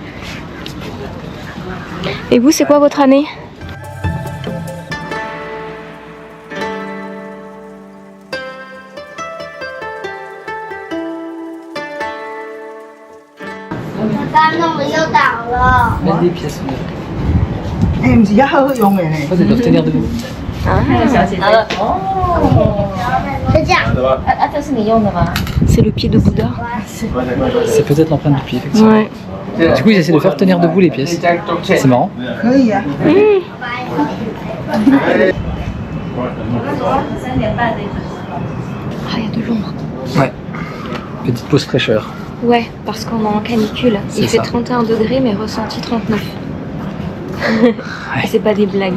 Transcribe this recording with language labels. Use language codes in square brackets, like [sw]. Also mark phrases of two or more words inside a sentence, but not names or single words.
[fr] Et vous, c'est quoi votre année? Mettre des pièces. [vi] Em chỉ hơi dùng này này. [fr] En fait, elles doivent tenir debout. C'est le pied de Bouddha. C'est peut-être l'empreinte du pied, effectivement. Ouais. Du coup, ils essaient de faire tenir debout les pièces. C'est marrant. [vi] Hơi vậy. [fr] Ah, il y a de l'ombre. Ouais. Petite pause fraîcheur. Ouais, parce qu'on est en canicule. Il C'est fait ça. 31 degrés, mais ressenti 39. Et c'est pas des blagues.